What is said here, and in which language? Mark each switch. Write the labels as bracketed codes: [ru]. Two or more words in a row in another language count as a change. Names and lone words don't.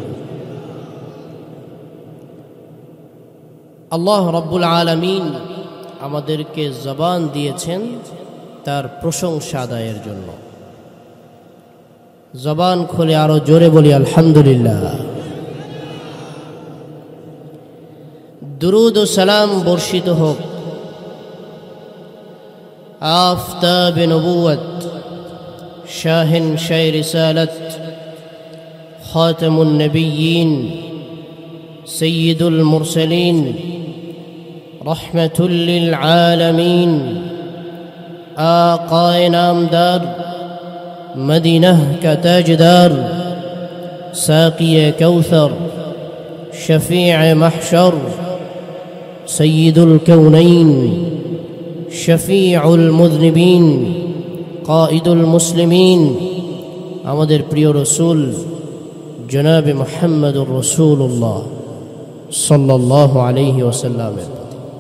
[bn] আল্লাহ রব্বুল আলামিন আমাদেরকে জবান দিয়েছেন তার প্রশংসা আদায়ের জন্য জবান খুলে আরো জোরে বলি আলহামদুলিল্লাহ [ur] درود و سلام برشت ہو آفتاب نبوت شہنشاہ رسالت خاتم النبیین سید المرسلین رحمۃ للعالمین آقائے نامدار مدینہ کا تاجدار ساقیٔ کوثر شفیع محشر سید الکونین شفیع المذنبین قائد المسلمین [bn] আমাদের প্রিয় রাসূল জনাবে [ar] محمد رسول الله صلى الله عليه وسلم [bn] প্রতি